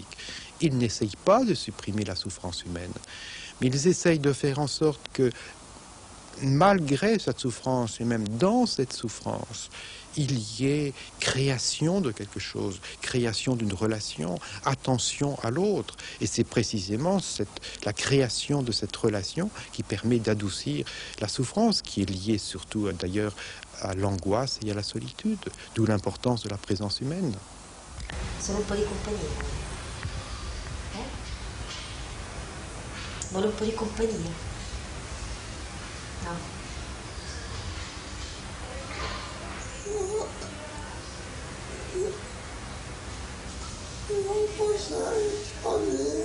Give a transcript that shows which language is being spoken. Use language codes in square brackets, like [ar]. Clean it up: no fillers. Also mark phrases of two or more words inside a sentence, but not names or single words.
[fr] Ils n'essayent pas de supprimer la souffrance humaine, mais ils essayent de faire en sorte que, malgré cette souffrance, et même dans cette souffrance, il y ait création de quelque chose, création d'une relation, attention à l'autre. Et c'est précisément la création de cette relation qui permet d'adoucir la souffrance, qui est liée surtout d'ailleurs à l'angoisse et à la solitude, d'où l'importance de la présence humaine. [it] Sono un po' di compagnia. Vuole un po' di compagnia. No. Non posso rispondere.